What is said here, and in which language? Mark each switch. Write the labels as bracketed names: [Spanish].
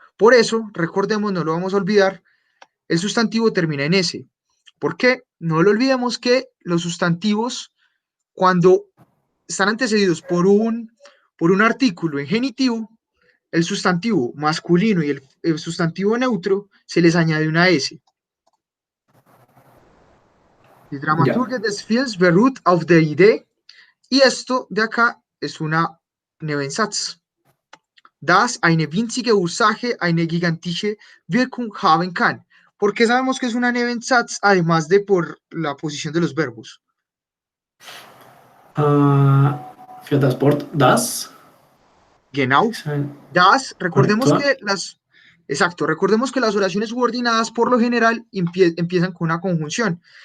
[Spanish] Por eso, recordemos, no lo vamos a olvidar, el sustantivo termina en S. ¿Por qué? No lo olvidemos que los sustantivos, cuando están antecedidos por un artículo en genitivo, el sustantivo masculino y el sustantivo neutro se les añade una S. [German] Die Dramaturgie des Films beruht auf der Idee, [Spanish] y esto de acá es una Nebensatz. [German] Das eine winzige Ursache eine gigantische Wirkung haben kann. [Spanish] ¿Por qué sabemos que es una Nebensatz? Además de por la posición de los verbos. [German] Für das Wort das. Genau. Ist ein [Spanish] Das, recordemos Conector. que recordemos que las oraciones subordinadas por lo general empiezan con una conjunción.